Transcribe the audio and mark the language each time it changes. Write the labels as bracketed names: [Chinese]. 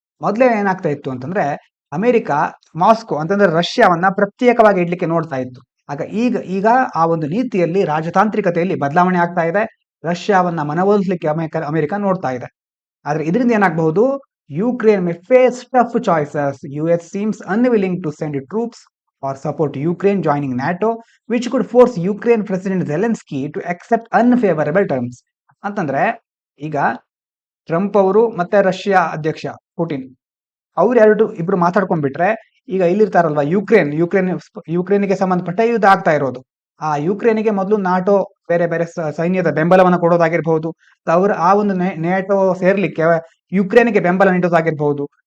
[Kannada] ಮೊದಲೇ ಏನಾಗ್ತಾ ಇತ್ತು ಅಂತಂದ್ರೆ, ಅಮೆರಿಕ ಮಾಸ್ಕೋ ಅಂತಂದ್ರೆ ರಷ್ಯಾವನ್ನ ಪ್ರತ್ಯೇಕವಾಗಿ ಇಡ್ಲಿಕ್ಕೆ ನೋಡ್ತಾ ಇತ್ತು. ಆಗ ಈಗ ಆ ಒಂದು ನೀತಿಯಲ್ಲಿ, ರಾಜತಾಂತ್ರಿಕತೆಯಲ್ಲಿ ಬದಲಾವಣೆ ಆಗ್ತಾ ಇದೆ. ರಷ್ಯಾವನ್ನ ಮನವೊಲಿಸಲಿಕ್ಕೆ ಅಮೆರಿಕ ನೋಡ್ತಾ ಇದೆ. ಆದ್ರೆ ಇದರಿಂದ ಏನಾಗಬಹುದು, [English] Ukraine may face tough choices. US seems unwilling to send troops or support Ukraine joining NATO, which could force Ukraine President Zelensky to accept unfavorable terms. [Kannada] ಅಂತಂದ್ರೆ ಈಗ ಟ್ರಂಪ್ ಅವರು ಮತ್ತೆ ರಷ್ಯಾ ಅಧ್ಯಕ್ಷ ಪುಟಿನ್ ಅವ್ರು ಇಬ್ರು ಮಾತಾಡ್ಕೊಂಡ್ಬಿಟ್ರೆ, ಈಗ ಇಲ್ಲಿರ್ತಾರಲ್ವಾ ಯುಕ್ರೇನ್ಗೆ ಸಂಬಂಧಪಟ್ಟ ಯುದ್ಧ ಆಗ್ತಾ ಇರೋದು. ಆ ಯುಕ್ರೇನ್ಗೆ ಮೊದಲು ನಾಟೋ ಬೇರೆ ಬೇರೆ ಸೈನ್ಯದ ಬೆಂಬಲವನ್ನು ಕೊಡೋದಾಗಿರ್ಬಹುದು, ಆ ಒಂದು ನೇಟೋ ಸೇರ್ಲಿಕ್ಕೆ ಯುಕ್ರೇನ್ಗೆ ಬೆಂಬಲ ನೀಡೋದಾಗಿರ್ಬಹುದು.